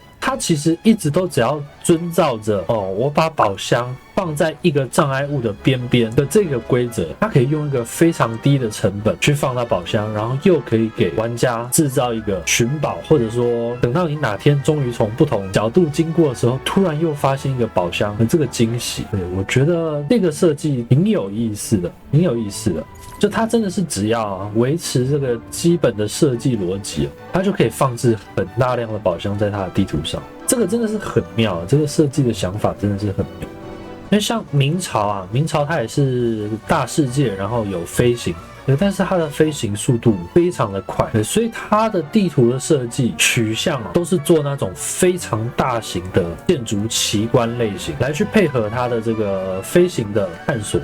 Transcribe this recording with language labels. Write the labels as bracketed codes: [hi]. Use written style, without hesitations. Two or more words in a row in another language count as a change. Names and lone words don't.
[zh] 它其實一直都只要遵照着我把寶箱放在一個障礙物的邊邊的這個規則，它可以用一個非常低的成本去放到寶箱，然後又可以給玩家制造一個尋寶，或者說等到你哪天終於從不同角度經過的時候，突然又發現一個寶箱的這個驚喜。對，我覺得這個設計挺有意思的，挺有意思的。就它真的是只要維持這個基本的設計邏輯，它就可以放置很大量的寶箱在它的地圖上。這個真的是很妙，這個設計的想法真的是很妙。因為像明朝它也是大世界，然後有飛行，但是它的飛行速度非常的快，所以它的地圖的設計取向都是做那種非常大型的建築奇觀類型，來去配合它的這個飛行的探索。